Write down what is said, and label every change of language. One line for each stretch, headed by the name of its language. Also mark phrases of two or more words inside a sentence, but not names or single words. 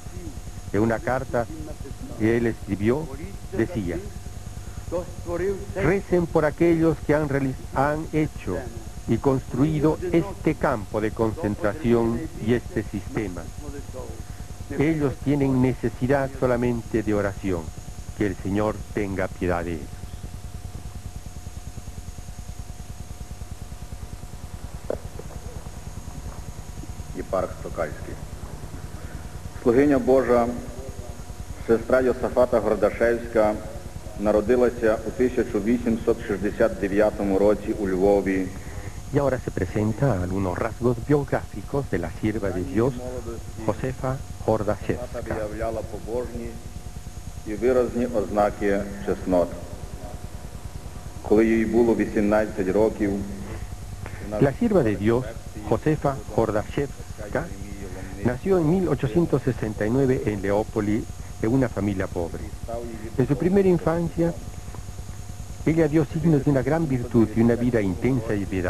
Spanish: En una carta que él escribió, decía: recen por aquellos que han hecho y construido este campo de concentración y este sistema. Ellos tienen necesidad solamente de oración. Que el Señor tenga piedad de ellos.
Ukrainian: Єпарх Сокальський. Слугиня Божа, сестра Йосафата Гордашевська, народилася у 1869 році у Львові.
Spanish: Y ahora se presenta algunos rasgos biográficos de la sierva de Dios, Josefa Hordashevska.
Ukrainian: Виявляла побожні і виразні ознаки чеснот. Коли їй було 18 років,
Spanish: La sierva de Dios, Josefa Hordashevska, nació en 1869 en Leópoli, en una familia pobre. En su primera infancia, ella dio signos de una gran virtud y una vida intensa y piedad.